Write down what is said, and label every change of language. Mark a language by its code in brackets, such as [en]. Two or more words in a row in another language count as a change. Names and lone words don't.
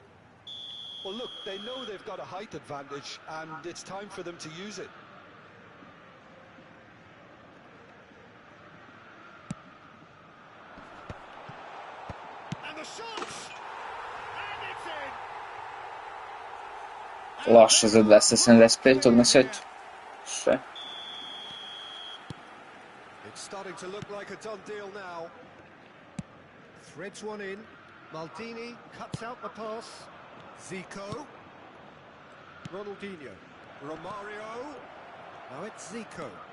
[en] Well, look, they know they've got a height advantage, and it's time for them to use it. shot! And it's in! [sr] Loša za 275 na svetu. Sve. [en] It's starting to look like a done deal now. Threads one in. Maldini cuts out the pass. Zico. Ronaldinho. Romario. Now it's Zico.